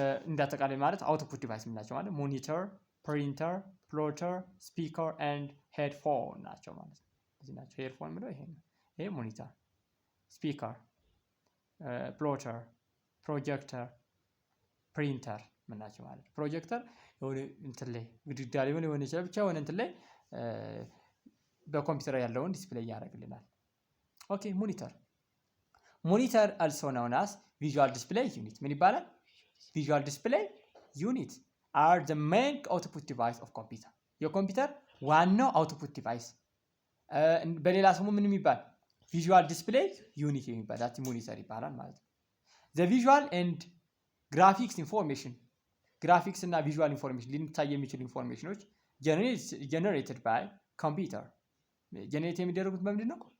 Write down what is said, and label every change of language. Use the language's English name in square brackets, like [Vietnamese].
[Amharic] እንዳጠቃላይ ማለት አውትፑት ዲቫይስ ምንላቸው ማለት ሞኒተር፣ ፕሪንተር፣ ፕሎተር፣ ስፒከር ኤንድ ሄድፎን ናቸው ማለት ነው። እዚህ ናቸው። ሄድፎን ምንለው ይሄ ነው። ይሄ ሞኒተር፣ ስፒከር፣ ፕሎተር፣ ፕሮጀክተር፣ ፕሪንተር ምንላቸው ማለት ነው። ፕሮጀክተር የሆነ እንትን ላይ ግድግዳ ላይ የሆነ ይችላል ብቻ የሆነ እንትን ላይ በኮምፒውተር ያለውን ዲስፕሌይ ያደርግልናል። ኦኬ ሞኒተር [English] also known as visual display unit [Amharic] ምን ይባላል? [English] visual display unit are the main output device of computer [Amharic] የኮምፒውተር ዋናው አውትፑት ዲቫይስ በሌላ ስሙ ምን የሚባል ቪዥዋል ዲስፕሌይ ዩኒት የሚባል ዳት ሞኒተር ይባላል ማለት ነው። ዘ ቪዥዋል ኤንድ ግራፊክስ ኢንፎርሜሽን ግራፊክስ እና ቪዥዋል ኢንፎርሜሽን ሊታይ የሚችሉ ኢንፎርሜሽኖች ጀነሬትድ ባይ ኮምፒውተር ጀነሬት የሚደረጉት በምንድን ነው?